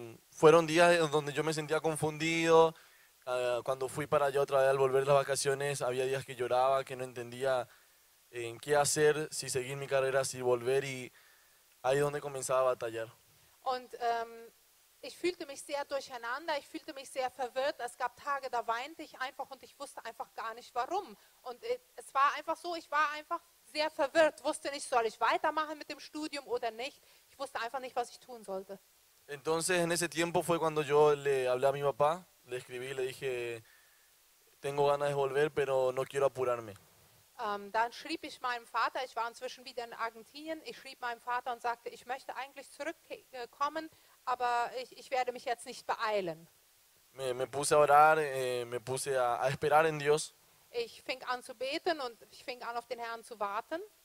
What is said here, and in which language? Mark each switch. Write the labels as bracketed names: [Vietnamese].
[Spanish] Fueron días donde yo me sentía confundido. Cuando fui para allá otra vez al volver las vacaciones, había días que lloraba, que no entendía en qué hacer, si seguir mi carrera, si volver, y ahí es donde comenzaba a batallar. [German] Und ich fühlte mich sehr durcheinander, ich fühlte mich sehr verwirrt. Es gab Tage, da weinte ich einfach und ich wusste einfach gar nicht warum. Und es war einfach so, ich war einfach sehr verwirrt, wusste nicht, soll ich weitermachen mit dem Studium oder nicht. Ich wusste einfach nicht, was ich tun sollte. [Spanish] Entonces en ese tiempo fue cuando yo le hablé a mi papá, le escribí, le dije, tengo ganas de volver, pero no quiero apurarme. [German] Dann schrieb ich meinem Vater, ich war inzwischen wieder in Argentinien, ich schrieb meinem Vater und sagte, ich möchte eigentlich zurückkommen, aber ich werde mich jetzt nicht beeilen. [Spanish] Me puse a orar, me puse a esperar en Dios. [German] Ich fing an zu beten und ich fing an, auf den Herrn zu warten.